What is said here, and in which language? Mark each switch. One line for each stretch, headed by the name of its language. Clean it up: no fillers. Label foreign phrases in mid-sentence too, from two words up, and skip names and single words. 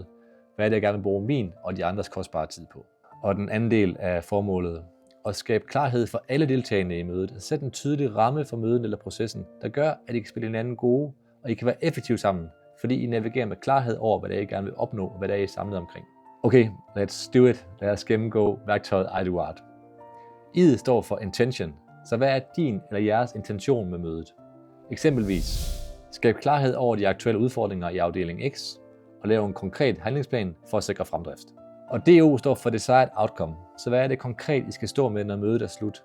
Danish: Hvad er det, jeg gerne vil bruge min og de andres kostbare tid på. Og den anden del af formålet, at skabe klarhed for alle deltagende i mødet. At sætte en tydelig ramme for mødet eller processen, der gør, at I kan spille hinanden gode, og I kan være effektive sammen, fordi I navigerer med klarhed over, hvad det er, I gerne vil opnå, og hvad det er, I er samlet omkring.
English: Okay, let's do it.
Danish: Lad os gennemgå værktøjet I Do Art. I'et står for intention, så hvad er din eller jeres intention med mødet? Eksempelvis, skab klarhed over de aktuelle udfordringer i afdeling X, og lave en konkret handlingsplan for at sikre fremdrift. Og DO står for
English: Desired Outcome,
Danish: så hvad er det konkret, I skal stå med, når mødet er slut?